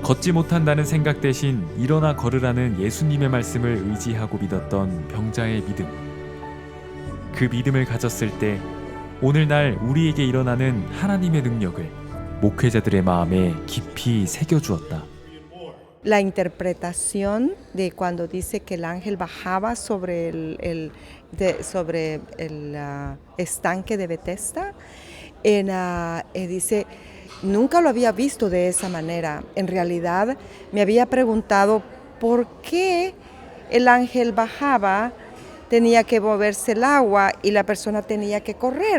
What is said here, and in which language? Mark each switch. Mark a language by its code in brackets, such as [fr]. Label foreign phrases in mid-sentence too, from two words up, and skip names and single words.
[ko] 걷지 못한다는 생각 대신 일어나 걸으라는 예수님의 말씀을 의지하고 믿었던 병자의 믿음. 그 믿음을 가졌을 때 오늘날 우리에게 일어나는 하나님의 능력을 목회자들의 마음에 깊이 새겨주었다. [es] La interpretación de cuando dice que el ángel bajaba sobre el estanque de Bethesda, dice, nunca lo había visto de esa manera. En realidad me había preguntado por qué el ángel bajaba, tenía que moverse el agua y la persona tenía que correr.